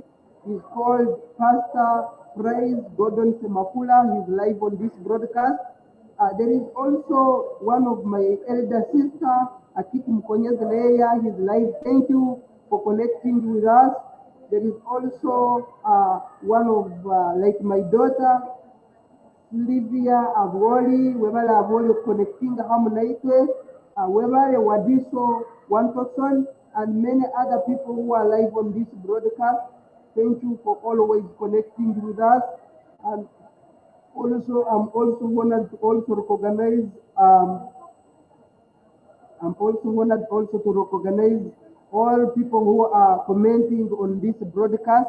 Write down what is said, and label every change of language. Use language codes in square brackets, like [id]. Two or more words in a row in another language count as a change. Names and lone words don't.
[en] He's called Pastor Praise Gordon Semakula. He's live on this broadcast. There is also one of my elder sister, Akiki Mkonyezi Leia. He's live. Thank you for connecting with us. There is also one of like my daughter, Livia Avoli, webale Avoli connecting Hamunaitwe, webale Wadiso Wantoson, and many other people who are live on this broadcast. Thank you for always connecting with us. And also, I'm also honored to also recognize I'm also honored also to recognize all people who are commenting on this broadcast.